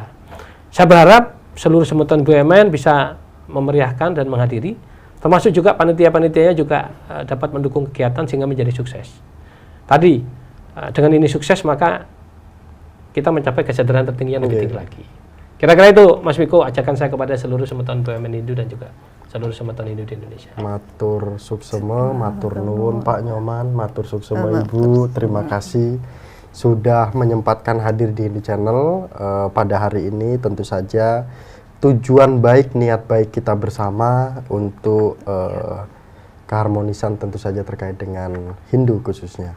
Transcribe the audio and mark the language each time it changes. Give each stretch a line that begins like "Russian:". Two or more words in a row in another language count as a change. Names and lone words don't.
Indonesian: Saya berharap seluruh semeton BUMN bisa memeriahkan dan menghadiri, termasuk juga panitia-panitianya juga dapat mendukung kegiatan sehingga menjadi sukses. Tadi dengan ini sukses maka kita mencapai kesadaran tertinggi yang lebih tinggi lagi. Kira-kira itu Mas Miko, ajakan saya kepada seluruh semeton BUMN Hindu dan juga seluruh semeton Hindu di Indonesia.
Balinese: Matur suksema,
Javanese: matur nuwun
Indonesian: Pak Nyoman,
Balinese: matur suksema
Indonesian: Ibu, terima kasih sudah menyempatkan hadir di Hindu Channel pada hari ini. Tentu saja tujuan baik, niat baik kita bersama untuk keharmonisan tentu saja terkait dengan Hindu khususnya.